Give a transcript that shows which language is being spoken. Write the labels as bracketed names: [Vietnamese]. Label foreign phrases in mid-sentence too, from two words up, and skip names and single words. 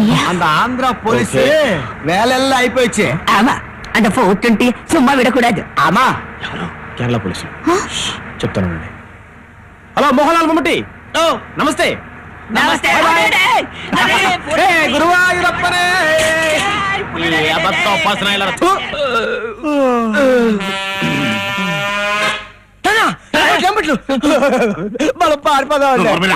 [Tamil] அந்த ஆந்திரா போலீஸ் வேலையெல்லாம் అయిపోయిச்சு ஆமா அந்த 420 சும்மா விடக்கூடாது [Telugu] ఆమా కేరళ పోలీసు చెప్తానండి హలో మోహన్లాల్ మమ్మటి ఓ నమస్తే నమస్తే గురువాయూరప్పనే మనం పారిపోదాం